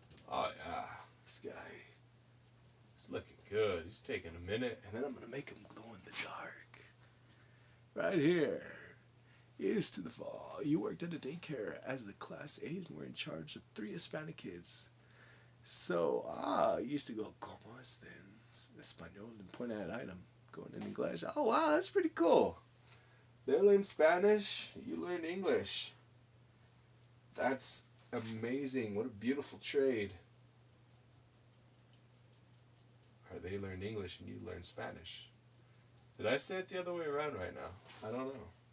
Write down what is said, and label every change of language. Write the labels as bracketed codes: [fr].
[en] Oh, yeah. This guy. Looking good. He's taking a minute, and then I'm gonna make him glow in the dark. Right here. Here's to the fall. You worked at a daycare as the class 8 and were in charge of 3 Hispanic kids. So, you used to go, [es] ¿Cómo es en español? [en] And point at item. Going in English. Oh, wow, that's pretty cool. They learn Spanish, you learn English. That's amazing. What a beautiful trade. Or they learn English and you learn Spanish. Did I say it the other way around right now? I don't know.